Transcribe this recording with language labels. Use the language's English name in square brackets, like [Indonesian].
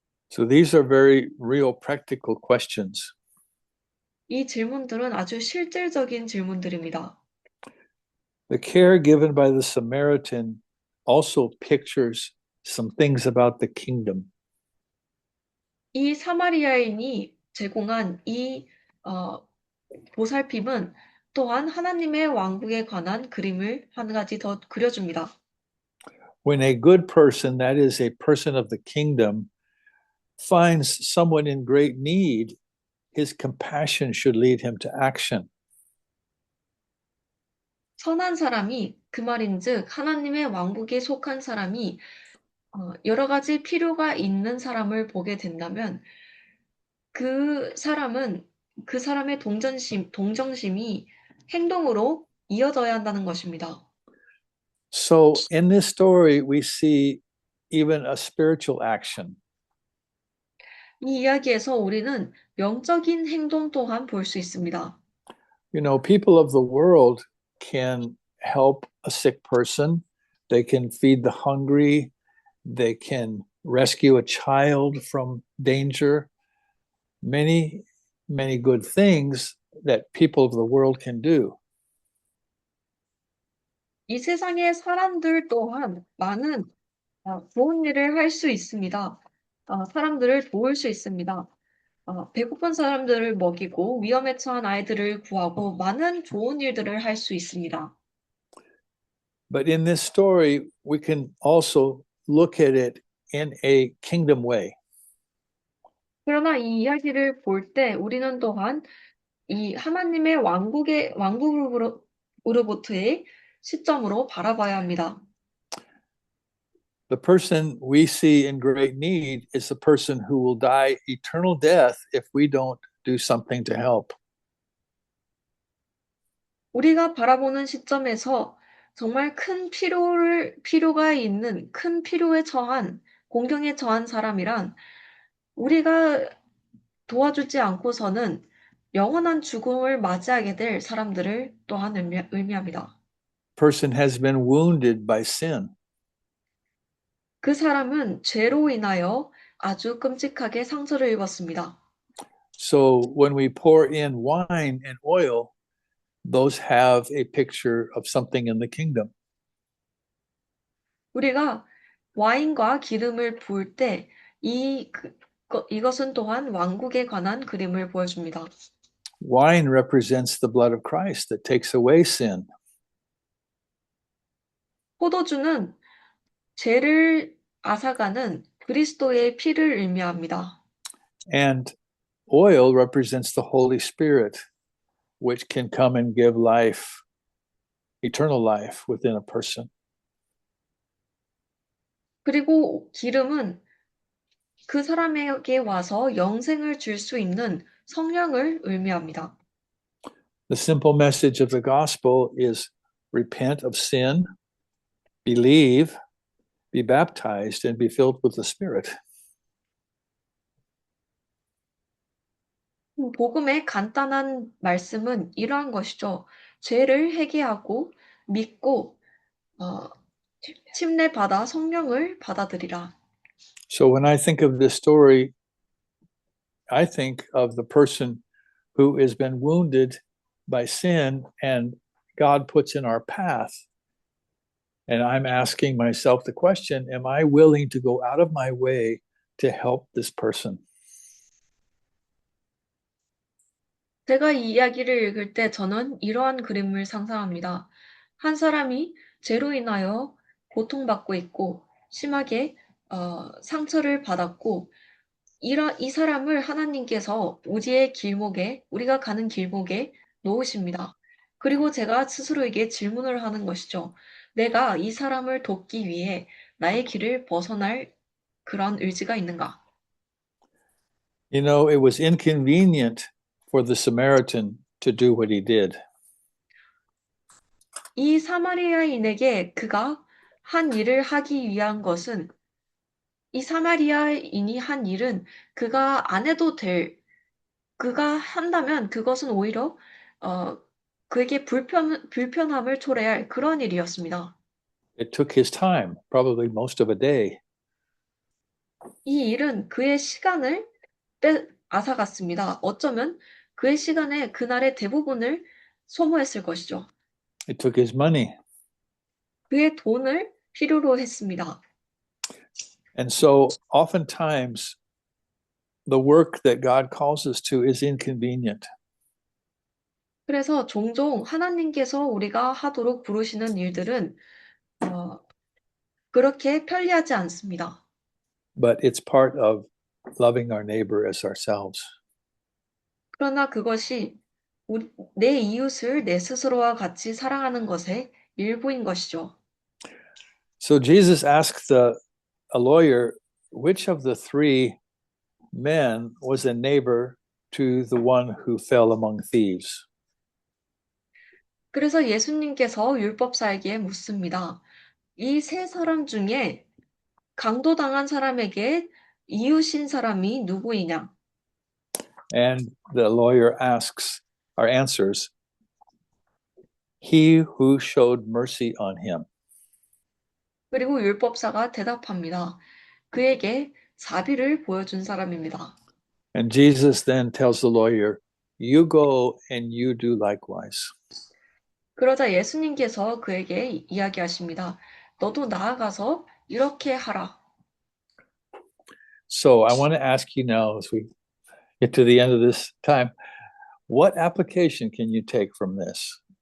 [English] So these are very real practical questions. [Korean] 이 질문들은 아주 실질적인 질문들입니다. [English] The care given by the Samaritan also pictures some things about the kingdom. [Korean] 이 사마리아인이 제공한 이 보살핌은 또한 하나님의 왕국에 관한 그림을 한 가지 더 그려줍니다. [English] When a good person, that is, a person of the kingdom, finds someone in great need, his compassion should lead him to action. [Korean] 선한 사람이 그 말인즉 하나님의 왕국에 속한 사람이 여러 가지 필요가 있는 사람을 보게 된다면 그 사람의 동정심이 행동으로 이어져야 한다는 것입니다. [English] So in this story, we see even a spiritual action. [Korean] 이 이야기에서 우리는 영적인 행동 또한 볼 수 있습니다. [English] You know, people of the world can help a sick person, they can feed the hungry, they can rescue a child from danger. Many, many good things that people of the world can do. [Korean] 이 세상의 사람들 또한 많은 좋은 일을 할 수 있습니다. 사람들을 도울 수 있습니다. 배고픈 사람들을 먹이고 위험에 처한 아이들을 구하고 많은 좋은 일들을 할 수 있습니다. [English] But in this story, we can also look at it in a kingdom way. [Korean] 그러나 이 이야기를 볼 때 우리는 또한 이 하나님의 왕국으로부터의 시점으로 바라봐야 합니다. [English] The person we see in great need is the person who will die eternal death if we don't do something to help. [Korean] 우리가 바라보는 시점에서 정말 큰 필요가 있는 큰 필요에 처한 공경에 처한 사람이란 우리가 도와주지 않고서는 영원한 죽음을 맞이하게 될 사람들을 또한 의미합니다. [English] Person has been wounded by sin. [Korean] 그 사람은 죄로 인하여 아주 끔찍하게 상처를 입었습니다. [English] So when we pour in wine and oil, those have a picture of something in the kingdom. [Korean] 우리가 와인과 기름을 부을 때 이것은 또한 왕국에 관한 그림을 보여줍니다. [English] Wine represents the blood of Christ that takes away sin. [Korean] 포도주는 죄를 앗아가는 그리스도의 피를 의미합니다. [English] And oil represents the Holy Spirit, which can come and give life, eternal life within a person. [Korean] 그리고 기름은 그 사람에게 와서 영생을 줄 수 있는 성령을 의미합니다. [English] The simple message of the gospel is repent of sin, believe, be baptized, and be filled with the Spirit. [Korean] 복음의 간단한 말씀은 이러한 것이죠. 죄를 회개하고 믿고 침례받아 성령을 받아들이라. [English] So when I think of this story, I think of the person who has been wounded by sin and God puts in our path. And I'm asking myself the question, am I willing to go out of my way to help this person? [Korean] 제가 이 이야기를 읽을 때 저는 이러한 그림을 상상합니다. 한 사람이 죄로 인하여 고통받고 있고 심하게 상처를 받았고 이 사람을 하나님께서 우리가 가는 길목에 놓으십니다. 그리고 제가 스스로에게 질문을 하는 것이죠. 내가 이 사람을 돕기 위해 나의 길을 벗어날 그런 의지가 있는가? [English] You know, it was inconvenient for the Samaritan to do what he did. [Korean] 이 사마리아인에게 그가 한 일을 하기 위한 것은 이 사마리아인이 한 일은 그가 안 해도 그가 한다면 그것은 오히려 어, 그에게 불편함을 초래할 그런 일이었습니다. [English] It took his time, probably most of a day. [Korean] 이 일은 그의 시간을 앗아갔습니다. 어쩌면 그의 시간에 그날의 대부분을 소모했을 것이죠. [English] It took his money. [Korean] 그의 돈을 필요로 했습니다. [English] And so oftentimes the work that God calls us to is inconvenient. [Korean] 그래서 종종 하나님께서 우리가 하도록 부르시는 일들은 그렇게 편리하지 않습니다. [English] But it's part of loving our neighbor as ourselves. [Korean] 그러나 그것이 내 이웃을 내 스스로와 같이 사랑하는 것의 일부인 것이죠. [English] So Jesus asked a lawyer, which of the three men was a neighbor to the one who fell among thieves? [Korean] 그래서 예수님께서 율법사에게 묻습니다. 이 세 사람 중에 강도당한 사람에게 이웃인 사람이 누구이냐? [English] And the lawyer asks or answers, he who showed mercy on him. [Korean] 그리고 율법사가 대답합니다. 그에게 자비를 보여준 사람입니다. [English] And Jesus then tells the lawyer, you go and you do likewise. [Korean] 그러자 예수님께서 그에게 이야기하십니다. 너도 나아가서 이렇게 하라. [English] So I want to ask you now, as we get to the end of this time, what application can you take from this?